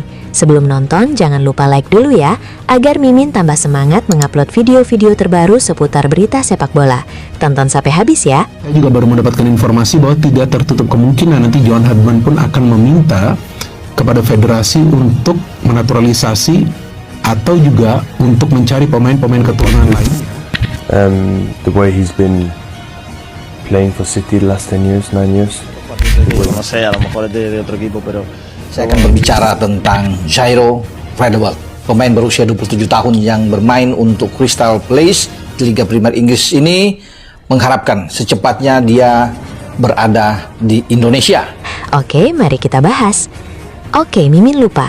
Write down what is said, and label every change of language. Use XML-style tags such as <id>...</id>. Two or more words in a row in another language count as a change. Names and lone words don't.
<id>Sebelum nonton, jangan lupa like dulu ya, agar Mimin tambah semangat mengupload video-video terbaru seputar berita sepak bola. Tonton sampai habis ya. Saya juga baru mendapatkan informasi bahwa tidak tertutup kemungkinan nanti Johan Hadman pun akan meminta kepada federasi untuk menaturalisasi atau juga untuk mencari pemain-pemain keturunan lainnya.</id> <en>The way he's been playing for City the last 10 years, 9 years.</en> <es>No sé, a lo mejor es de otro equipo, pero</es> <id>saya akan berbicara tentang Jairo Riedewald, pemain berusia 27 tahun yang bermain untuk Crystal Palace di Liga Premier Inggris ini, mengharapkan secepatnya dia berada di Indonesia. Oke, mari kita bahas. Oke, Mimin lupa.</id>